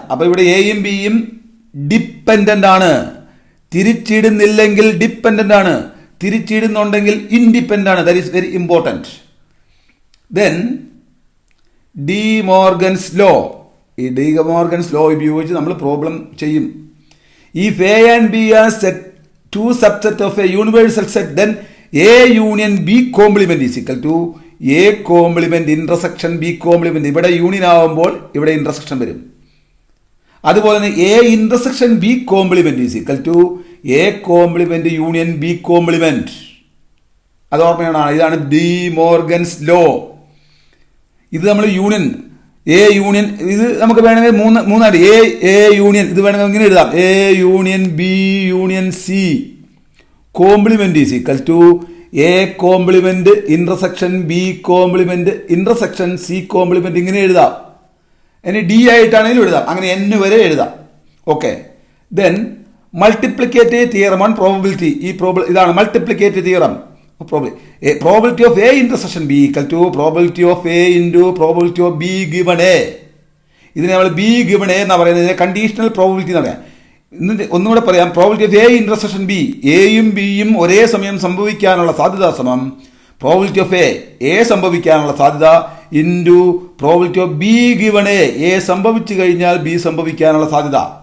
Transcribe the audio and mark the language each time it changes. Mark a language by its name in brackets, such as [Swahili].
[Malayalam] അപ്പൊ ഇവിടെ എയും ബിയും ഡിപ്പെൻഡന്റ് ആണ്. തിരിച്ചിടുന്നില്ലെങ്കിൽ ഡിപ്പെൻഡന്റ് ആണ്, തിരിച്ചിടുന്നുണ്ടെങ്കിൽ ഇൻഡിപെൻഡന്റ് ആണ്. [English] That is very important. Then De Morgan's law. [Malayalam] ഈ ഡി മോർഗൻസ് ലോ ഉപയോഗിച്ച് നമ്മൾ പ്രോബ്ലം ചെയ്യും. [English] If A and B are two subsets of a universal set, then A union B complement is equal to A complement intersection B complement. [Malayalam] ഇവിടെ union ആവുമ്പോൾ ഇവിടെ intersection വരും. അതുപോലെ തന്നെ [English] A intersection B complement is equal to A complement union B complement. [Malayalam] അത് ഓർമ്മയാണ്. ഇതാണ് D Morgan's law. ഇത് നമ്മൾ യൂണിയൻ എ യൂണിയൻ, ഇത് നമുക്ക് വേണമെങ്കിൽ മൂന്നായിട്ട് എ യൂണിയൻ, ഇത് വേണമെങ്കിൽ ഇങ്ങനെ എഴുതാം. [English] A union B union C complement is equal to A complement intersection B complement intersection C complement, [Malayalam] ഇങ്ങനെ എഴുതാം. ഇനി ഡി ആയിട്ടാണെങ്കിലും എഴുതാം. അങ്ങനെ n വരെ എഴുതാം. Okay. [English] Then multiplicative theorem on probability. [Malayalam] ഇതാണ് multiplicative theorem. [English] Probability of A intersection B equal to probability of A into probability of B given A. [Malayalam] ഇതിനെ നമ്മൾ ബി ഗിവൺ എ എന്നാ പറയുന്നത്. കണ്ടീഷണൽ പ്രോബബിലിറ്റി എന്ന് പറയാം. ഒന്നുകൂടെ പറയാം. Probability of A intersection B, എയും ബിയും ഒരേ സമയം സംഭവിക്കാനുള്ള സാധ്യത സമം പ്രോബബിലിറ്റി ഓഫ് എ സംഭവിക്കാനുള്ള സാധ്യത into probability of be given A സംഭവിച്ചു കഴിഞ്ഞാൽ ബി സംഭവിക്കാനുള്ള സാധ്യത.